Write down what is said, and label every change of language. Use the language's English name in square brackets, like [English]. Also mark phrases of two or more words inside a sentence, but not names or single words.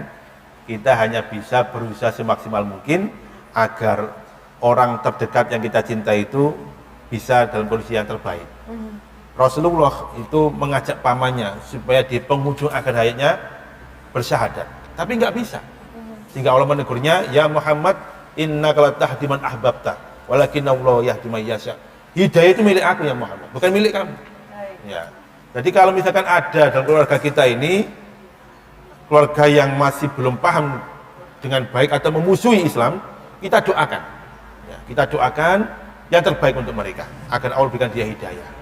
[Indonesian] Kita hanya bisa berusaha semaksimal mungkin agar orang terdekat yang kita cintai itu bisa dalam kondisi yang terbaik. Rasulullah itu mengajak pamannya supaya di penghujung akhir hayatnya bersyahadat, tapi nggak bisa. Sehingga Allah menegurnya, ya Muhammad, [Arabic] إنك لا تهدي من أحببت ولكن الله يهدي من يشاء. [Indonesian] Hidayah itu milik aku ya Muhammad, bukan milik kamu. Ya. Jadi kalau misalkan ada dalam keluarga kita ini keluarga yang masih belum paham dengan baik atau memusuhi Islam, kita doakan. Ya, kita doakan yang terbaik untuk mereka agar Allah berikan dia hidayah.